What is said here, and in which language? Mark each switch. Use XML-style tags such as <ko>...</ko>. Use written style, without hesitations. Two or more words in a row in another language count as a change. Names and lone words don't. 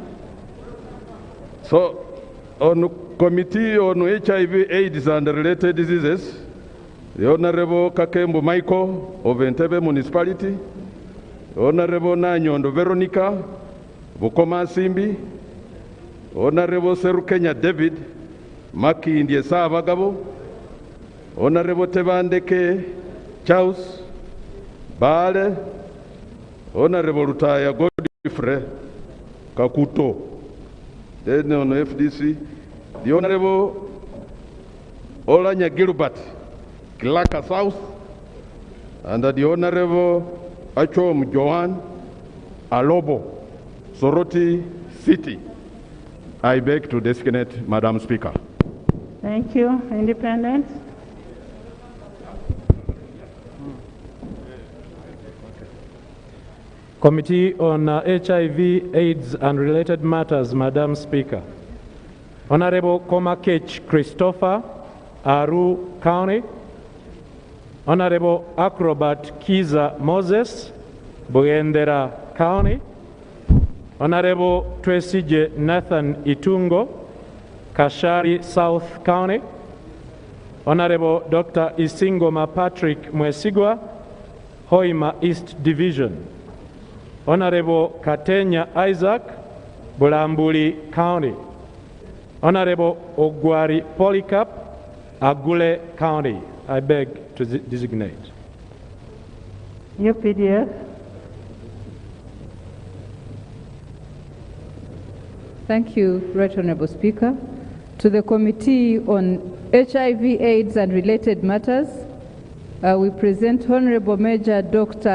<en>So, on Committee on HIV, AIDS and Related Diseases, the Honorable Kakembo Michael of Entebbe Municipality, the Honorable Nanyondo Veronica, Bukoma Simbi, Honorable Serukenya David, Maki Indiesa Vagabo, Honorable Tevandeke Charles, Bale, Honorable Rutaya Godfrey Kakuto. Then on FDC, the Honorable Olanya Gilbert, Kilaka South, and the Honorable Achom Joan Alobo, Soroti City. I beg to designate Madam Speaker. Thank you. Independent. Committee on HIV, AIDS and Related Matters, Madam Speaker. Honorable Komakech Christopher, Aru County. Honorable Acrobat Kiza Moses, Bugendera County. Honorable Twesije Nathan Itungo, Kashari South County. Honorable Dr. Isingoma Patrick Mwesigwa, Hoima East Division. Honorable Katenya Isaac, Bulambuli County. Honorable Ogwari Polycarp, Agule County. I beg to designate. UPDF. Thank you, Right Honorable Speaker. To the Committee on HIV, AIDS and Related Matters, we present Honorable Major Dr.</en>